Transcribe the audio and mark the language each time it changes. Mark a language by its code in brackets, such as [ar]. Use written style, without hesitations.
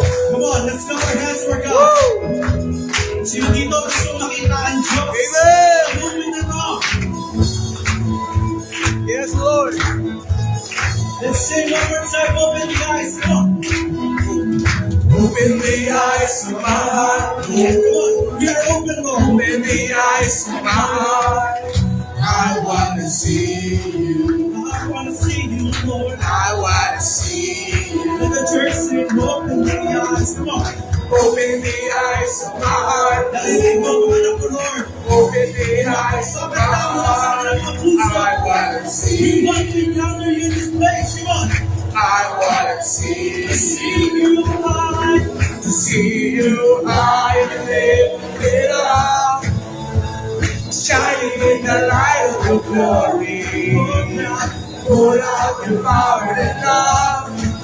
[en] Come on, let's go our hands for God. [tl] Sino dito gusto makita ang Diyos? Amen. Amen na to. [en] Yes, Lord. Let's sing one more time. Open the eyes. Come on. Open the eyes of my heart. Come on. We are open, Lord. Open the eyes of my heart. I want to see you. I want to see you, Lord. I want to see you. Let the church sing. Open the eyes. Come on. Open the eyes of my heart. [tl] Narinig mo ang anak ko, Lord. [en] Open the eyes of my heart. I want to see you. We want to encounter you in this place. Come on. I want to see you high. To see you high and lifted up. Shining in the light of your glory. Pour out your power and love.